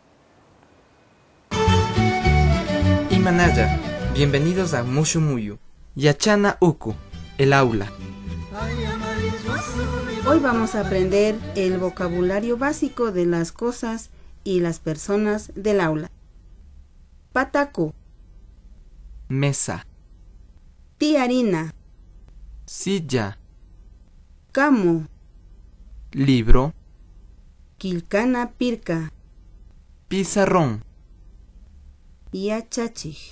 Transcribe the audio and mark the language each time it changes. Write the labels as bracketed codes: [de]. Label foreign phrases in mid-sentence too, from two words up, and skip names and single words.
[es] Imanaya, bienvenidos a Mushumuyo, Yachana Uku, el aula. Hoy vamos a aprender el vocabulario básico de las cosas y las personas del aula. [qu] Pataku, [es] mesa, [qu] tiarina, [es] silla, [qu] kamu, [es] libro, [qu] kilkana pirka, [es] pizarrón, [qu] yachachij,